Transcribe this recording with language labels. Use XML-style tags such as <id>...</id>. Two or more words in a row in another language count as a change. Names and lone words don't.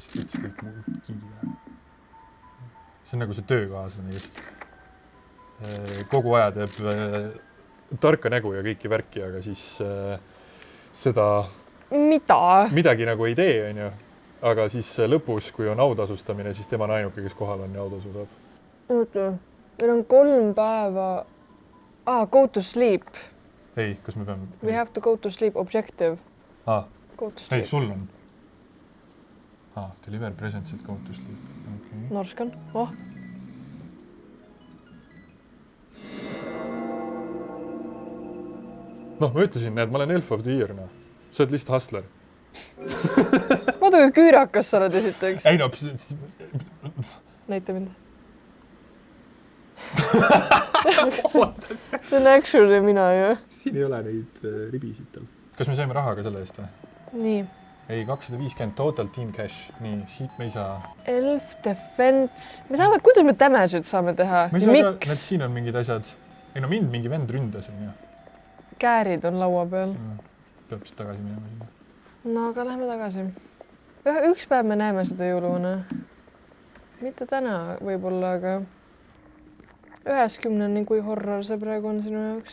<et>See on nagu see töökaaslane, kes kogu aja teeb tarka nägu ja kõiki värki, aga siis seda midagi nagu ei tee, on ju. Aga siis lõpus, kui on autasustamine, siis tema on ainuke, kes kohal on ja autasu saab. Oota, meil on 3 päeva...</et> <en>go to sleep.</en> <et>Ei, kas me peame...</et> <en>We have to go to sleep, objective. Go to sleep.</en> <et>Ei, sul on.</et> <en>Deliver presents at go to sleep. Okay.</en> <et>Norskan. Ma ütlesin, et ma olen</et> <en>Elf of the Year,</en> <et>no. Sa oled lihtsalt hustler. Vaata, kui küürakas sa oled esiteks. Ei, no... Näita mind. See on actually mina ju. Siin ei ole neid ribisid tal. Kas me saime raha ka selle eest või? Nii.</et> <en>Ei, 250 total team cash.</en> <et>Nii, siit me ei saa.</et> <en>Elf defense.</en> <et>Me saame, kuidas me damage'id saame teha? Miks? Need siin on mingid asjad. Ei no mind mingi vend ründas. Käärid on laua peal. Peab siis tagasi minema. No aga lähme tagasi. Üks päev me näeme seda jõuluvana. Mitte täna võib-olla, aga 90 nii kui horror see praegu on sinu jaoks?</et>